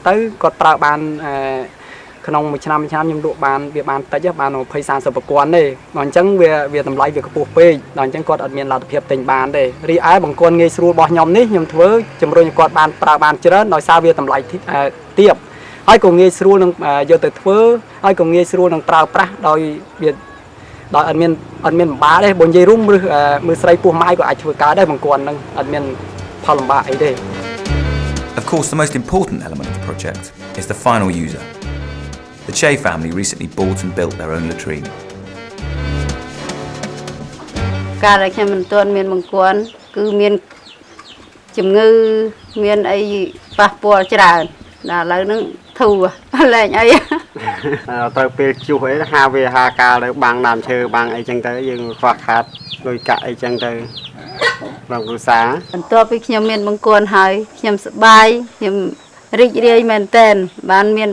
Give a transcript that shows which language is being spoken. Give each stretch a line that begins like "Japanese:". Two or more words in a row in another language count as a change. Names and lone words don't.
Khmer: ទៅគាត់ប្រើបានក្នុងមួយឆ្នាំខ្ញុំលក់បានវាបានតិចបាន20 30ប្រព័ន្ធទេដល់អញ្ចឹងវាតម្លៃវាខ្ពស់ពេកដល់អញ្ចឹងគាត់អត់មានលទ្ធភាពទិញបានទេរីឯបង្គាន់ងាយស្រួលរបស់ខ្ញុំនេះខ្ញុំធ្វើជំរុញឲ្យគាត់បានប្រើបានច្រើនដោយសារវាតម្លៃទាបហើយក៏ងាយស្រួលនឹងយកទៅធ្វើហើយក៏ងាយស្រួលនឹងប្រើប្រាស់ដោយវាដោយអត់មានលំបាកទេបើនិយាយរួមមើលស្រីពោះម៉ាយក៏អាចធ្វើកើតដែរបង្គាន់នឹងអត់មានផលលំបាកអីទេ
English: Of course, the most important element of the project is the final user. The Che family recently bought and built their own latrine.
Khmer: ការដែលខ្ញុំមិនទាន់មានបង្គាន់គឺមានជំងឺមានអីប៉ះពាល់ច្រើនដល់ឥឡូវហ្នឹងធូរលែងអី ត្រូវពេលជួសអីហាវាហាកាលទៅបាំងដើមឈើបាំងអីចឹងទៅយើងខ្វះខាតលុយកាក់អីចឹងទៅក្នុងគ្រួសារបន្ទាប់ពីខ្ញុំមានបង្គាន់ហើយខ្ញុំសប្បាយខ្ញុំរីករាយមែនទែនបានមាន